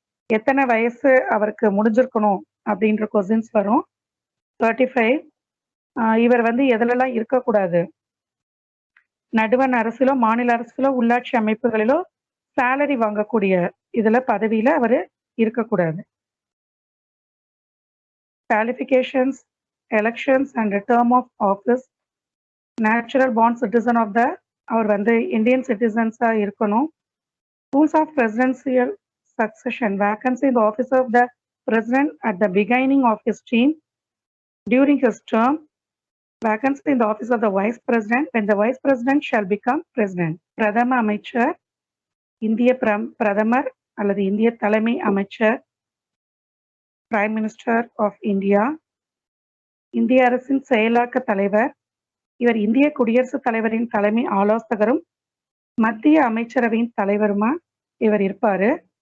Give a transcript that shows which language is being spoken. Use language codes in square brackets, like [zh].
[ta] எத்தனை வயசு அவருக்கு முடிஞ்சிருக்கணும் அப்படின்ற கொஸ்டின்ஸ் வரும். 35. இவர் வந்து எதுலெல்லாம் இருக்கக்கூடாது, நடுவண் அரசிலோ மாநில அரசிலோ உள்ளாட்சி அமைப்புகளிலோ சேலரி வாங்கக்கூடிய இதுல பதவியில அவர் இருக்கக்கூடாது. [en] Qualifications, elections and term of office, natural born citizen of the [ta] அவர் வந்து இந்தியன் சிட்டிசன்ஸா இருக்கணும். [en] Rules of presidential succession, vacancy in the office of the president at the beginning of his term, during his term, vacancy in the office of the vice president when the vice president shall become president. [ta] பிரதம அமைச்சர், இந்திய பிரதமர் அல்லது இந்திய தலைமை அமைச்சர், prime minister of India, இந்திய அரசின் செயலாக்க தலைவர். இவர் இந்திய குடியரசுத் தலைவரின் தலைமை ஆலோசகரும் மத்திய அமைச்சரவையின் தலைவருமா இவர் இருப்பாரு.